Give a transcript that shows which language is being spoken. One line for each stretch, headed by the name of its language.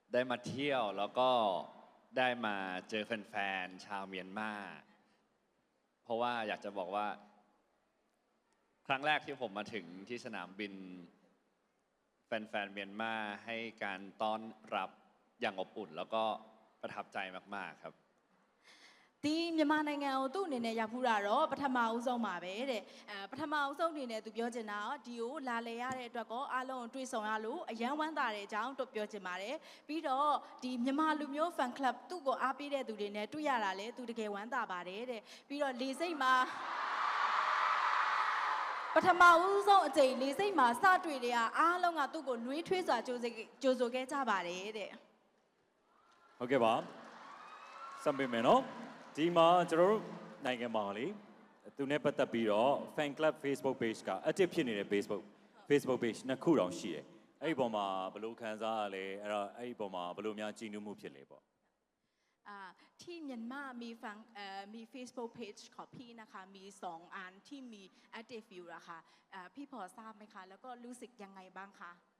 Thai: มาเที่ยวแล้วก็ได้มาเจอแฟนๆชาวเมียนมาเพราะว่าอยากจะบอกว่าครั้งแรกที่ผมมาถึงที่สนามบินแฟนๆเมียนมาให้การต้อนรับอย่างอบอุ่นแล้วก็ประทับใจมากๆครับ
Burmese: ဒီမြန်မာနိုင်ငံကိုသူ့အနေနဲ့ရောက်ဖူးတာတော့ပထမဦးဆုံးပါပဲတဲ့ပထမဦးဆုံးအနေနဲ့သူပြောချင်တာဒီကိုလာလေရတဲ့အတွက်ကောအားလုံးတွေ့ဆုံရလို့အယံဝမ်းသာတဲ့အကြောင်းတို့ပြောချင်ပါတယ်ပြီးတော့ဒီမြန်မာလူမျိုး fan club သူ့ကိုအားပေးတဲ့သူတွေနဲ့တွေ့ရတာလေသူတကယ်ဝမ်းသာပါတယ်တဲ့ပြီးတော့လေစိတ်မှာပထမဦးဆုံးအချိန်လေစိတ်မှာစတွေ့တဲ့အားလုံးကသူ့ကိုနှွေးထွေးစွာကြိုဆိုခဲ့ကြပါတယ်တဲ့ ဟုတ်ကဲ့ပါစံပေးမယ်နော်ဒီမှာကျွန်တော်တို့နိုင်ငံမှာလေသူနဲ့ပတ်သက်ပြီးတော့ Fan Club Facebook Page က active ဖြစ်နေတဲ့ Facebook Page နှစ်ခုတောင်ရှိတယ်အဲ့ဒီပုံမှာဘယ်လိုခံစားရလဲအဲ့တော့အဲ့ဒီပုံမှာဘယ်လိုများကြည်နူးမှုဖြစ်လဲပေါ့
Thai: ที่เมียนมามีฟังมี Facebook Page ของพี่นะคะมี2 อันที่มี active view อะค่ะพี่พอทราบไหมคะแล้วก็รู้สึกยังไงบ้างคะ